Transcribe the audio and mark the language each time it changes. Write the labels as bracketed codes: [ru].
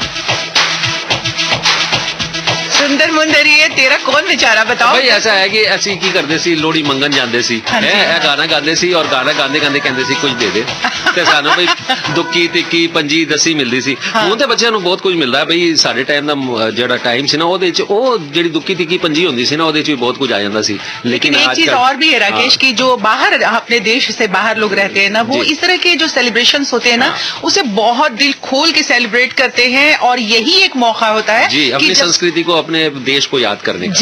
[pa] सुंदर मुंदरी है तेरा कौन बेचारा, बताओ। [hi] भाई ऐसा है कि [pa] ਅਸੀਂ ਕੀ ਕਰਦੇ ਸੀ, ਲੋਹੜੀ ਮੰਗਣ ਜਾਂਦੇ ਸੀ, ਇਹ ਗਾਣਾ ਗਾਉਂਦੇ ਸੀ ਔਰ ਗਾਣਾ ਗਾਉਂਦੇ ਗਾਉਂਦੇ ਕਹਿੰਦੇ ਸੀ ਕੁਝ ਦੇ ਦੇ, ਤੇ ਸਾਨੂੰ ਬਈ ਦੁੱਕੀ ਤਿੱਕੀ ਪੰਜੀ ਦਸੀ ਮਿਲਦੀ ਸੀ। ਹੁਣ ਤੇ ਬੱਚਿਆਂ ਨੂੰ ਬਹੁਤ ਕੁਝ ਮਿਲਦਾ ਬਈ, ਸਾਡੇ ਟਾਈਮ ਦਾ ਜਿਹੜਾ ਟਾਈਮ ਸੀ ਨਾ ਉਹਦੇ ਚ ਉਹ ਜਿਹੜੀ ਦੁੱਕੀ ਤਿੱਕੀ ਪੰਜੀ ਹੁੰਦੀ ਸੀ ਨਾ ਉਹਦੇ ਚ ਵੀ [hi] बहुत कुछ आ जाता सी। लेकिन एक चीज और भी है राकेश की, जो बाहर अपने देश से बाहर लोग रहते हैं ना, वो इस तरह के जो सेलिब्रेशंस होते हैं ना उसे बहुत दिल खोल के सेलिब्रेट करते हैं और यही एक मौका होता है जी अपनी संस्कृति को अपने देश को याद करने का।